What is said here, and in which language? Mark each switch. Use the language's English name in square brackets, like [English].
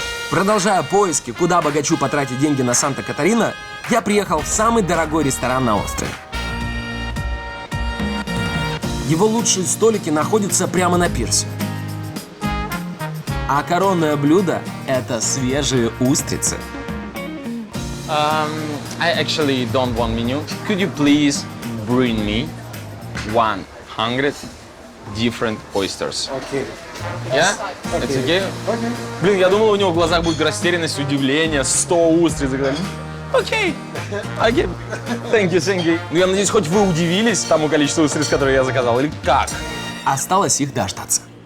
[Russian] Продолжая поиски, куда богачу потратить деньги на Санта-Катарина, я приехал в самый дорогой ресторан на острове. Его лучшие столики находятся прямо на пирсе. А коронное блюдо – это свежие устрицы. [English] I actually don't want menu. Could you please bring me 100 different oysters? Okay. Yeah? It's okay? [Russian] Блин, я думал, у него в глазах будет растерянность, удивление, 100 устриц. Окей. Окей. [English] Thank you. [Russian] Ну, я надеюсь, хоть вы удивились тому количеству устриц, которые я заказал, или как? Осталось их дождаться.